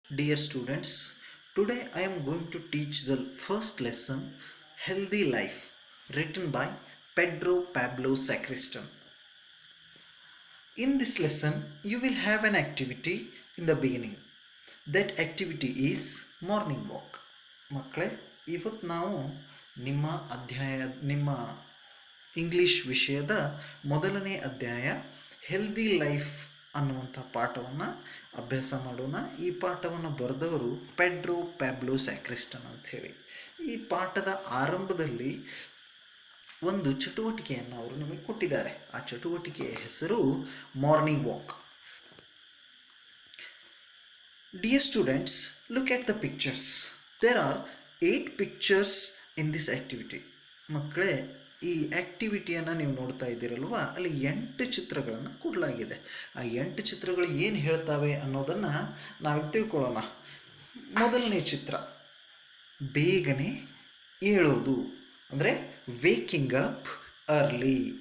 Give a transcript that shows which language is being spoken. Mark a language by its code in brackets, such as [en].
[en] Dear students, today I am going to teach the first lesson Healthy Life, written by Pedro Pablo Sacristan. In this lesson, you will have an activity in the beginning. That activity is morning walk. [kn] ಮಕ್ಕಳೇ, ಇವತ್ತು ನಾವು ನಿಮ್ಮ ನಿಮ್ಮ English ವಿಷಯದ ಮೊದಲನೇ ಅಧ್ಯಾಯ healthy life ಅನ್ನುವಂಥ ಪಾಠವನ್ನು ಅಭ್ಯಾಸ ಮಾಡೋಣ. ಈ ಪಾಠವನ್ನು ಬರೆದವರು ಪೆಡ್ರೋ ಪ್ಯಾಬ್ಲೋ ಸ್ಯಾಕ್ರಿಸ್ಟನ್ ಅಂಥೇಳಿ. ಈ ಪಾಠದ ಆರಂಭದಲ್ಲಿ ಒಂದು ಚಟುವಟಿಕೆಯನ್ನು ಅವರು ನಮಗೆ ಕೊಟ್ಟಿದ್ದಾರೆ. ಆ ಚಟುವಟಿಕೆಯ ಹೆಸರು morning walk. [en] Dear students, look at the pictures. There are 8 pictures in this activity. [kn] ಮಕ್ಕಳೇ, ಈ ಆ್ಯಕ್ಟಿವಿಟಿಯನ್ನು ನೀವು ನೋಡ್ತಾ ಇದ್ದೀರಲ್ವ, ಅಲ್ಲಿ 8 ಚಿತ್ರಗಳನ್ನು ಕೊಡಲಾಗಿದೆ. ಆ 8 ಚಿತ್ರಗಳು ಏನು ಹೇಳ್ತಾವೆ ಅನ್ನೋದನ್ನು ನಾವೀಗ ತಿಳ್ಕೊಳ್ಳೋಣ. ಮೊದಲನೇ ಚಿತ್ರ, ಬೇಗನೆ ಏಳೋದು, ಅಂದರೆ [en] Waking up early.